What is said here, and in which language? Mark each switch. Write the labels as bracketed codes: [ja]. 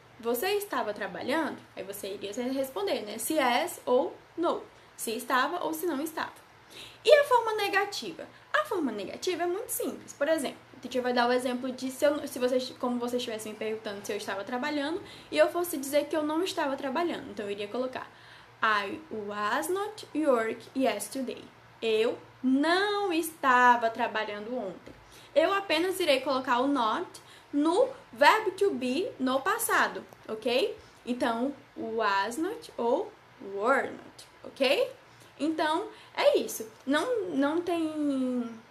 [pt] Você estava trabalhando? Aí você iria responder, né? Se yes ou no. Se estava ou se não estava. E a forma negativa? A forma negativa é muito simples. Por exemplo, a teacher vai dar o exemplo de como vocês estivessem me perguntando se eu estava trabalhando e eu fosse dizer que eu não estava trabalhando. Então, eu iria colocar [en] I was not work yesterday. [pt] Eu não estava trabalhando ontem. Eu apenas irei colocar o not no verbo to be no passado, ok? Então, was not ou were not, ok? Então, é isso. Não tem